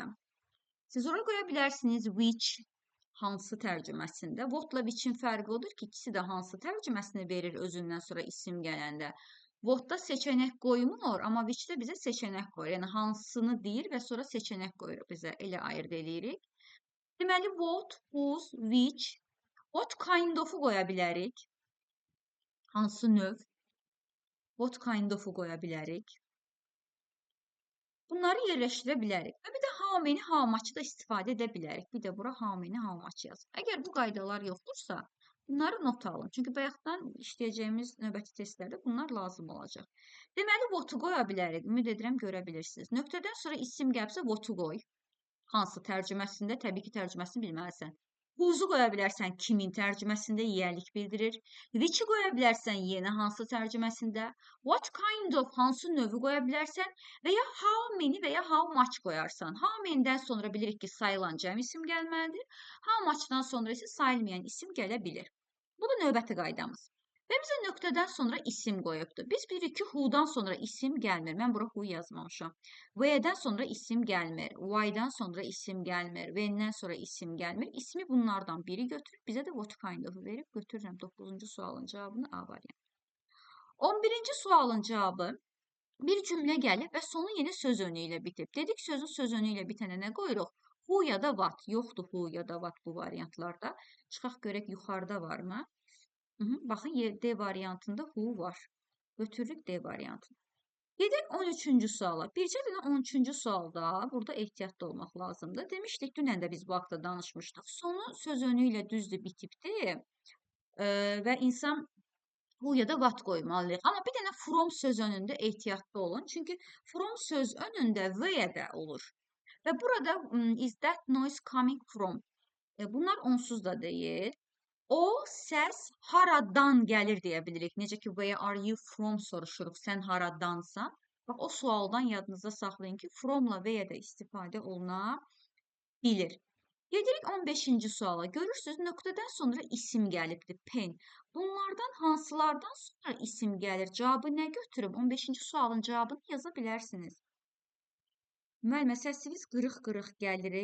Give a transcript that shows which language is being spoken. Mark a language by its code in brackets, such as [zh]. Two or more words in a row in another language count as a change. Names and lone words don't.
[az] Siz ora qoya bilərsiniz which, hansı tərcüməsində. [en] What'la which'in [az] fərqi odur ki, ikisi də hansı tərcüməsini verir özündən sonra isim gələndə. What'da seçənək qoymur, amma which'də bizə seçənək qoyur. Yəni hansını deyir və sonra seçənək qoyur bizə. Elə ayırd eləyirik. Deməli, [en] what, whose, which, what kind of-u [az] qoya bilərik. Hansı növ? [en] What kind of-u [az] qoya bilərik. Bunları yerləşdirə bilərik. Və bir də [en] how many, how much [az] da istifadə edə bilərik. Bir də bura [en] how many, how much [az] yazın. Əgər bu qaydalar yoxdursa, bunları not alın. Çünki bayaqdan işləyəcəyimiz növbəti testlərdə bunlar lazım olacaq. Deməli, what-u qoya bilərik. Ümid edirəm, görə bilirsiniz. Nöqtədən sonra isim gəlibsə, what-u qoy. Hansı tərcüməsində? Təbii ki, tərcüməsini bilməlisən. Who's-u qoya bilərsən, kimin tərcüməsində yiyərlik bildirir. Which-i qoya bilərsən, yenə hansı tərcüməsində. [en] What kind of, [az] hansı növü qoya bilərsən və ya [en] how many [az] və ya [en] how much [az] qoyarsan. [en] How many- [az] dən sonra bilirik ki, sayılan cəm isim gəlməlidir. [en] How much- [az] dan sonra isə sayılmayan isim gələ bilir. Bu da növbəti qaydamız. Və bizə nöqtədən sonra isim qoyubdur. Biz bilirik ki, who-dan sonra isim gəlmir. Mən bura who yazmamışam. Where-dən sonra isim gəlmir. Why-dan sonra isim gəlmir. When-dən sonra isim gəlmir. İsmi bunlardan biri götürüb, bizə də [en] what kind of- [az] u verib götürürəm 9-cu sualın cavabını A variantı. 11-ci sualın cavabı bir cümlə gəlib və sonu yeni söz önü ilə bitib. Dedik sözün söz önü ilə bitənə nə qoyuruq? Who ya da what. Yoxdur who ya da what bu variantlarda. Çıxaq görək yuxarıda varmı? Baxın, D variantında who var. Götürürük D variantını. Gedək 13-cü suala. Bircə dənə 13-cü sualda burada ehtiyatlı olmaq lazımdır. Demişdik, dünən də biz bu haqda danışmışdıq. Sonu söz önü ilə düzdür bitibdir və insan who ya da what qoymalıyıq. Amma bir dənə from söz önündə ehtiyatlı olun. Çünki from söz önündə where də olur. Və burada [en] is that noise coming from? [az] Bunlar onsuz da deyil. O səs haradan gəlir deyə bilirik. Necə ki, [en] where are you from [az] soruşuruq, sən haradansan. Bax, o sualdan yadınızda saxlayın ki, [en] from-la where [az] də istifadə oluna bilir. Gedirik 15-ci suala. Görürsünüz, nöqtədən sonra isim gəlibdir, pen. Bunlardan hansılardan sonra isim gəlir? Cavabı nə götürüb? 15-ci sualın cavabını yaza bilərsiniz. Müəllimə, səsiniz qırıq-qırıq gəlir.